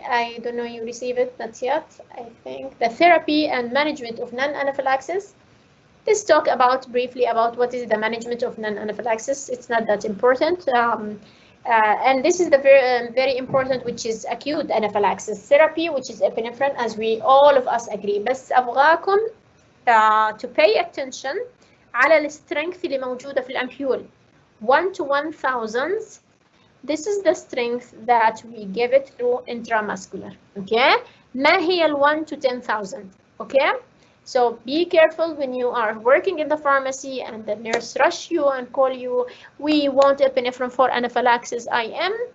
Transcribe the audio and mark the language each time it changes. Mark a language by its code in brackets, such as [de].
[en] I don't know, you received it, not yet, I think. The therapy and management of non-anaphylaxis. Let's talk briefly about what is the management of non-anaphylaxis. It's not that important. And this is the very important, which is acute anaphylaxis therapy, which is epinephrine, as we all of us agree. [ar] بس أبغاكم [en] to pay attention [ar] على السترينث اللي موجودة في الأمبيول. [en] 1 to 1,000. This is the strength that we give it through intramuscular. Okay. [ar] ما هي [en] 1 to 10,000. Okay. So be careful when you are working in the pharmacy and the nurse rush you and call you, we want epinephrine for anaphylaxis IM.